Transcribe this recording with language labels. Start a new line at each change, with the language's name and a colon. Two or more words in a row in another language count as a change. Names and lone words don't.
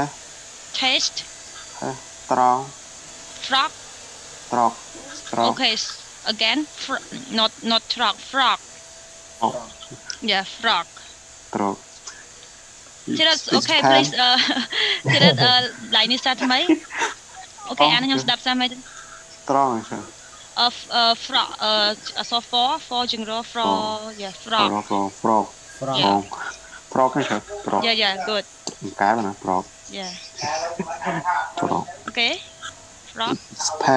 English: Taste. strong, Frog. strong, strong, Okay. Again. Not frog. Frog. Yeah, frog. strong. Thirat. It's Okay, pan.
Khmer: please. Thirat. Line នេះស្ដាប់ថ្មី Okay,អានខ្ញុំស្ដាប់សាមវិញ
English: Strong, sir. Frog. So for ជាងរ frog. Yeah, frog. Frog. Yeah. Frog, sir. Frog. Yeah, good.
Vietnamese: Cái mà nó frog.
English: Yeah. Frog. Okay. Frog. It's pan.